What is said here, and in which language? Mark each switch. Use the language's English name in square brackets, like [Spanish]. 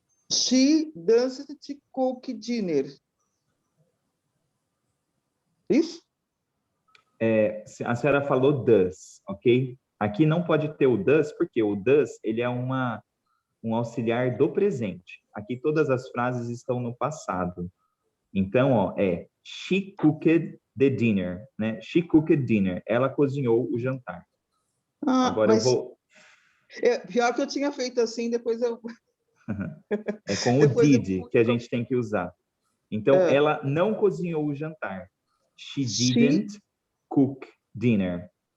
[English] She doesn't cook dinner. [Portuguese] Isso? A senhora falou does, ok? Aqui não pode ter o does, porque o does ele é um auxiliar do presente. Aqui todas as frases estão no passado. Então, ó, [English] she cooked the dinner, [Portuguese] né? [English] She cooked dinner. [Portuguese] Ela cozinhou o jantar. Agora eu vou... Pior que eu tinha feito assim, depois eu... É com o did que a gente tem que usar. Então, ela não cozinhou o jantar. [English] She didn't cook dinner.